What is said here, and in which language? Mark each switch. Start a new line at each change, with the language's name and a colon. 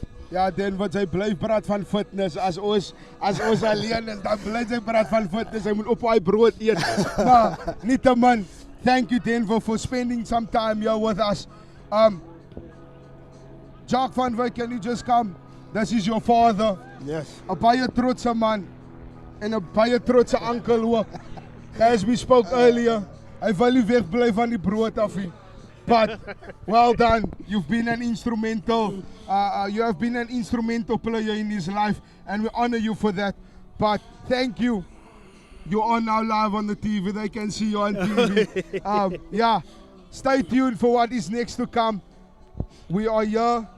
Afrikaans: Ja, dan wat hy bly praat van fitness as ons alleen is, dan bly hy praat van fitness. Hy moet op hy brood eet. Maar nietemin,
English: thank you Denver for spending some time here with us. Jacques van Wyk, can you just come This is your father. Yes.
Afrikaans: 'n baie trotse man en 'n baie trotse uncle ook.
English: As we spoke earlier,
Afrikaans: hy wil nie wegbly van die brood af nie.
English: But well done. You've been an instrumental. You have been an instrumental player in his life, and we honor you for that. But thank you. You are now live on the TV. They can see you on TV. Yeah. Stay tuned for what is next to come. We are here.